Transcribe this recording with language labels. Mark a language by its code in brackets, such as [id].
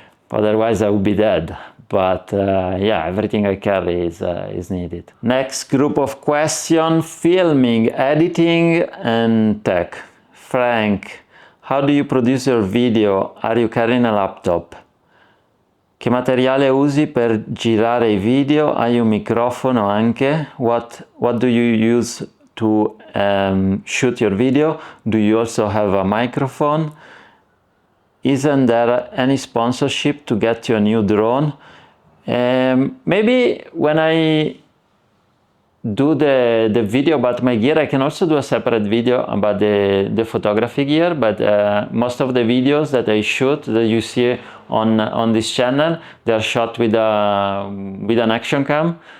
[en] Otherwise, I would be dead. But yeah, everything I carry is needed. Next group of questions: filming, editing, and tech. Frank, how do you produce your video? Are you carrying a laptop? [it] Che materiale usi per girare i video? Hai un microfono anche? [en] What do you use to shoot your video? Do you also have a microphone? Isn't there any sponsorship to get you a new drone? Maybe when I do the video about my gear, I can also do a separate video about the photography gear, but most of the videos that I shoot, that you see on this channel, they're shot with an action cam.